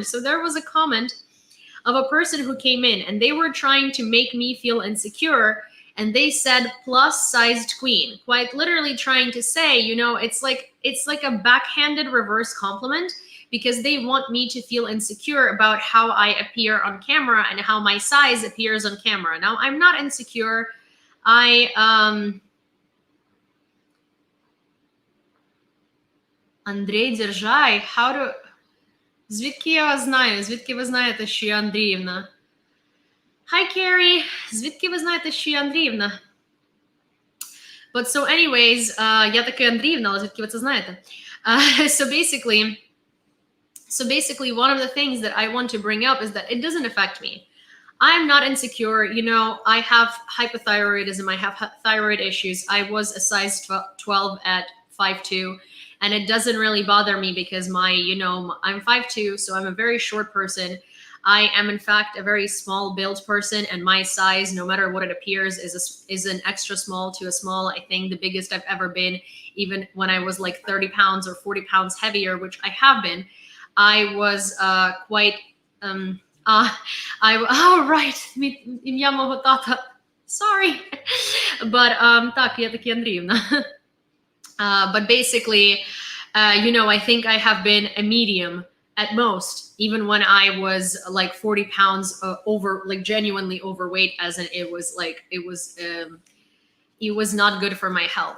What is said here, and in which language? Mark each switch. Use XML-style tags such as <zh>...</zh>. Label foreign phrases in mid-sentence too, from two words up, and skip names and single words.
<en>So there was a comment of a person who came in and they were trying to make me feel insecure, and they said plus-sized queen, quite literally trying to say, it's like a backhanded reverse compliment, because they want me to feel insecure about how I appear on camera and how my size appears on camera. Now, I'm not insecure. Andrei, держай, how to...</en> <uk>Звідки я вас знаю? Звідки ви знаєте, що я Андріївна?</uk> <en>Hi, Carrie.</en> <uk>Звідки ви знаєте, що я Андріївна?</uk> <en>But so anyways,</en> <uk>я таки Андріївна, але звідки ви це знаєте?</uk> <en>So basically, one of the things that I want to bring up is that it doesn't affect me. I'm not insecure. I have hypothyroidism. I have thyroid issues. I was a size 12 at 5'2", and it doesn't really bother me because I'm 5'2", so I'm a very short person. I am, in fact, a very small build person, and my size, no matter what it appears, is an extra small to a small. I think the biggest I've ever been, even when I was like 30 pounds or 40 pounds heavier, which I have been, I was quite, right,</en> <uk>ім'я мого тата,</uk> <en>sorry, but,</en> <uk>так, я таки Андріївна.</uk> <en>But basically, I think I have been a medium at most, even when I was like 40 pounds over, like genuinely overweight, as in it was not good for my health.</en>